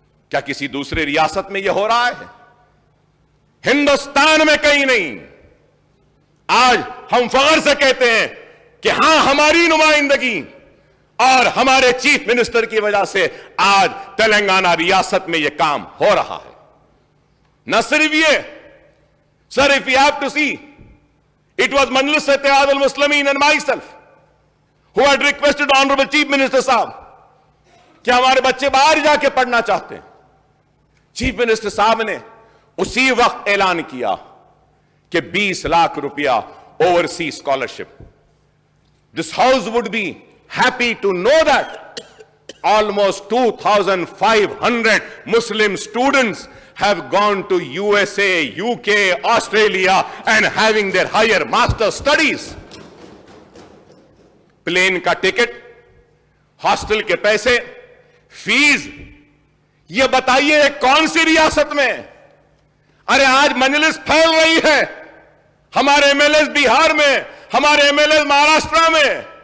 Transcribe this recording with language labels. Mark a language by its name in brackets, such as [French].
[Urdu] کیا کسی دوسرے ریاست میں یہ ہو رہا ہے؟ ہندوستان میں کہیں نہیں. آج ہم فخر سے کہتے ہیں کہ ہاں ہماری نمائندگی اور ہمارے چیف منسٹر کی وجہ سے آج تلنگانہ ریاست میں یہ کام ہو رہا ہے. نہ صرف یہ, [English] sir, if you have to see, it was Majlis Ittihad al-Muslimin and myself who had requested Honorable Chief Minister Sahab [Urdu] کہ ہمارے بچے باہر جا کے پڑھنا چاہتے ہیں. چیف منسٹر صاحب نے اسی وقت اعلان کیا کہ 20 لاکھ روپیہ overseas scholarship. [English] This house would be happy to know that almost 2,500 Muslim students have gone to USA, UK, Australia and having their higher master studies. [Urdu] Plane کا ٹکٹ, ہاسٹل کے پیسے, فیس, یہ بتائیے کون سی ریاست میں؟ ارے آج مجلس پھیل رہی ہے, ہمارے MLAs بہار میں, ہمارے MLAs مہاراشٹرا میں.